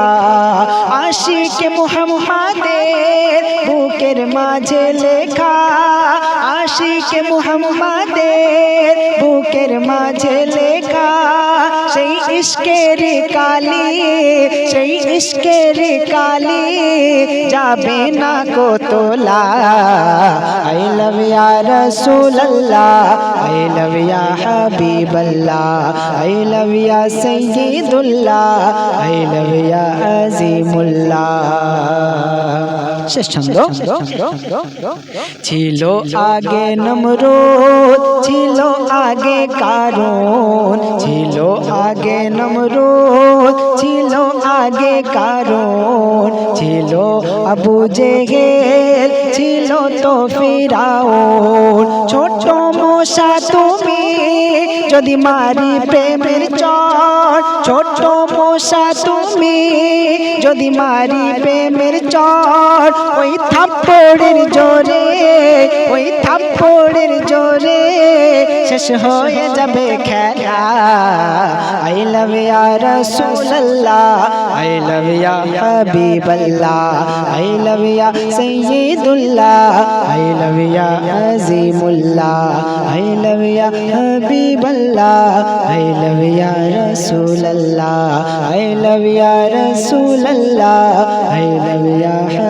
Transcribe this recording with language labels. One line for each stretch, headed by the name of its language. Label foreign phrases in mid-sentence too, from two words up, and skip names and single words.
Bangla: আশিক মুহাম্মাদের বুকের মাঝে লেখা, আশিক মুহাম্মাদের বুকের মাঝে লেখা, সেই ইশকের কালি, সেই ইশকের কালি যাবে না কো তোলা।
English: I love
Arabic: ya Rasulallah,
English: I love
Arabic: ya Habiballah,
English: I love
Arabic: ya Sayyidullah,
English: I love
Arabic: ya Azimullah.
Bangla: শেষ ছন্দ। ছিল আগে নমরুদ, ছিল আগে কারুন, ছিল আগে নমরুদ, ছিল আগে কারুন, ছিল আবু জেহেল, ছিল তো ফিরাউন। ছোট মশা তুমি যদি মারি প্রেমের চর, ছোট মশা তুমি যদি মারি প্রেমের চর, ওই থাপ্পড়ের জোরে, ওই থাপ্পড়ের জোরে শেষ হয়ে যাবে খেলা।
English: I love
Arabic: ya Rasulallah,
English: I love
Arabic: ya Habiballah,
English: I love
Arabic: ya Sayyidullah,
English: I love
Arabic: ya Azimullah,
English: I love
Arabic: ya Habiballah,
English: I love
Arabic: ya Rasulallah,
English: I love
Arabic: ya Rasulallah,
English: I love ya